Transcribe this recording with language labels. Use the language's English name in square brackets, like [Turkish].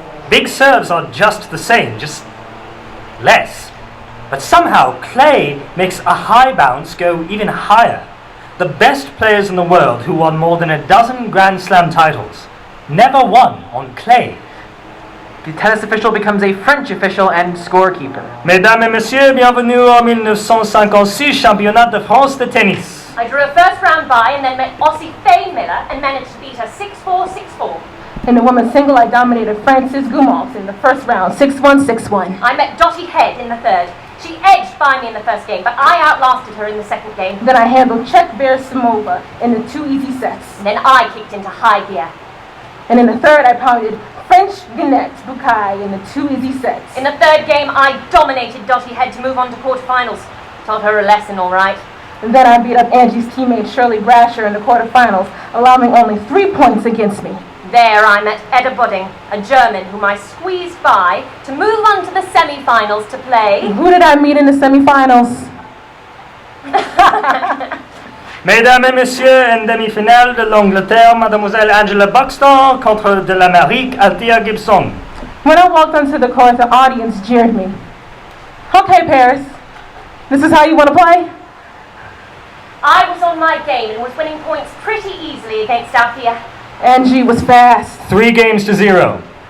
[English] Big serves are just the same, just less. But somehow clay makes a high bounce go even higher. The best players in the world who won more than a dozen Grand Slam titles never won on clay. The tennis official becomes a French official and scorekeeper. [French] Mesdames et messieurs, bienvenue au 1956 championnat de France de tennis. [English] I drew a first round bye and then met Aussie Faye Miller and managed to beat her 6-4, 6-4. In the women's single, I dominated Frances Gumalt in the first round, 6-1, 6-1. I met Dottie Head in the 3rd. She edged by me in the first game, but I outlasted her in the 2nd game. Then I handled Czech Bersimova in the 2 easy sets. And then I kicked into high gear. And in the 3rd, I pounded French Ginette Bukai in the 2 easy sets. In the 3rd game, I dominated Dottie Head to move on to quarterfinals. Taught her a lesson, all right. And then I beat up Angie's teammate Shirley Brasher in the quarterfinals, allowing only 3 points against me. There I met Edda Budding, a German whom I squeezed by to move on to the semi-finals to play. Who did I meet in the semi-finals? [French] Mesdames et messieurs, en demi-finale de l'Angleterre, Mademoiselle Angela Buxton contre de l'Amérique, Althea Gibson. [English] When I walked onto the court, the audience jeered me. Okay, Paris, this is how you want to play? I was on my game and was winning points pretty easily against Althea. Angie was fast. 3-0.